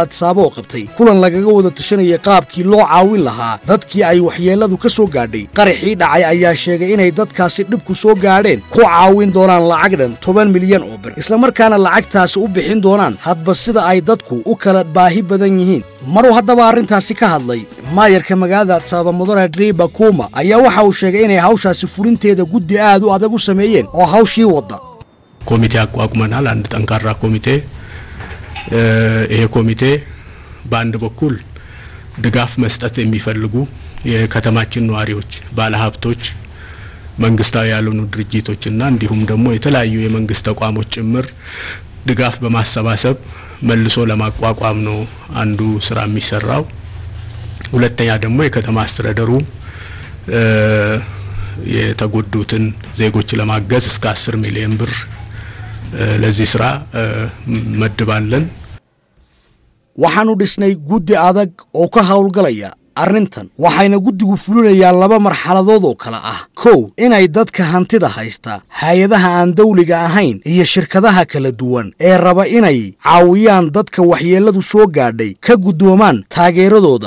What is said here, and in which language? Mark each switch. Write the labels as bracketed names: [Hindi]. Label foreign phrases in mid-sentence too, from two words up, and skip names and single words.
[Somali] Addis Ababa oo qabtay kulan lagaga wada tashanayay qaabkii loo caawin lahaa dadkii ay waxyeeladu ka soo gaadhay qaraxii dhacay ayaa sheegay inay dadkaasi dhib ku soo gaadheen ku caawin doonaan lacag dhan 10 milyan oo bir isla markaana lacagtaasi u bixin doonaan hadba sida ay dadku u kala baahi badan yihiin maruu haddaba arrintaasi ka hadlay maayarka magaalada Addis Ababa Mudane Driba Kuma ayaa waxa uu sheegay inay hawshaasi fulinteeda guddi aad u adag u sameeyeen oo hawshii wada [Amharic] ኮሚቴ አቋቁመናል አንድ ጠንካራ ኮሚቴ ይሄ ኮሚቴ በአንድ በኩል ድጋፍ መስጠት የሚፈልጉ የከተማችን ነዋሪዎች ባለሀብቶች መንግስታዊ ያልሆኑ ድርጅቶችና እንዲሁም ደግሞ የተለያዩ የመንግስት ተቋሞች ጭምር ድጋፍ በማሰባሰብ መልሶ ለማቋቋም ነው አንዱ ስራ የሚሰራው ሁለተኛ ደግሞ የከተማ አስተዳደሩ የተጎዱትን ዜጎች ለማገዝ እስከ 10 ሚሊዮን ብር ለዚህ ስራ መድባለን [Somali] waxaanu dhisnay guddi adag oo ka hawlgalaya arrintan waxayna guddigu fulinayaan laba marxaladood oo kala ah kow inay dadka hantida haysta hay'adaha aan dawliga ahayn iyo shirkadaha kala duwan ee raba inay caawiyaan dadka waxyeeladu soo gaadhay ka gudoomaan taageeradooda